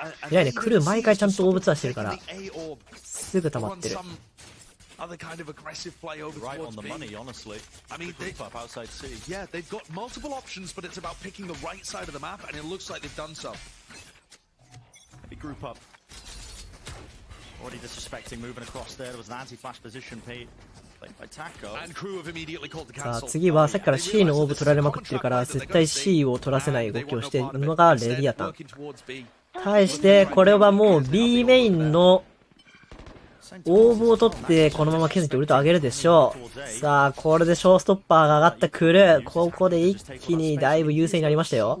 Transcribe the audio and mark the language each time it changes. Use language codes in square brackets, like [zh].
[ja] いやね、クルー毎回ちゃんとオーブツアーしてるからすぐ溜まってる。 [en] Other kind of aggressive play over right on the B. Money, honestly. I mean, they've got multiple options, but it's about picking the right side of the map, and it looks like they've done so. Maybe group up. Already disrespecting, moving across there. There was an anti-flash position played by Taco. And crew have immediately called the [ja] さあ [en] cancel. [ja] 次はさっきから C のオーブ取られまくってるから絶対 C を取らせない動きをしているのがレディアタン。対してこれはもう B メインのオーブを取ってこのままケズニットウルト上げるでしょう。さあこれでショーストッパーが上がったクルー、ここで一気にだいぶ優勢になりましたよ。